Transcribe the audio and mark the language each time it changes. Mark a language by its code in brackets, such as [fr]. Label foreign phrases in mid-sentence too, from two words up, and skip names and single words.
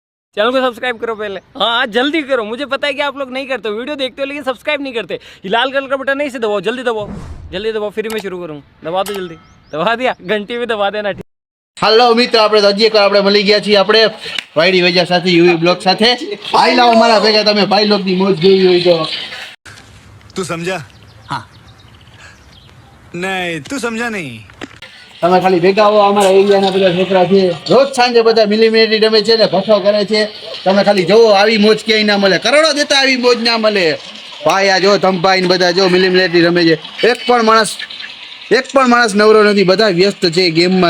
[hi] चैनल को सब्सक्राइब करो पहले। हाँ जल्दी करो, मुझे पता है कि आप लोग नहीं करते हो, वीडियो देखते हो लेकिन सब्सक्राइब नहीं करते। ये लाल कलर का बटन नहीं से दबाओ, जल्दी दबाओ, जल्दी दबाओ, फिर मैं शुरू करूँ। दबा दो जल्दी, दबा दिया, घंटी भी दबा देना। [gu] હાલો મિત્રો, આપણે હજી એક વાર આપણે મળી ગયા છીએ આપણે વાયડી વેજા સાથે યુવી બ્લોગ સાથે. ભાઈ લાવો મારા ભેગા, તમે ભાઈ લોગની મોજ જોઈ હોય તો. [hi] तू समझा? हाँ नहीं तू समझा नहीं. [gu] તમે ખાલી ભેગા આવો, અમારા એરિયાના બધા છોકરા છે, રોજ સાંજે બધા મિલીમિનેટી રમે છે ને ભઠ્ઠો કરે છે. તમે ખાલી જોવો, આવી મોજ ક્યાંય ના મળે, કરોડો દેતા આવી મોજ ના મળે. ભાઈ આ જો ધમભાઈ ને બધા જો મિલીમિનેટી રમે છે. એક પણ માણસ નવરો નથી, બધા વ્યસ્ત છે ગેમમાં.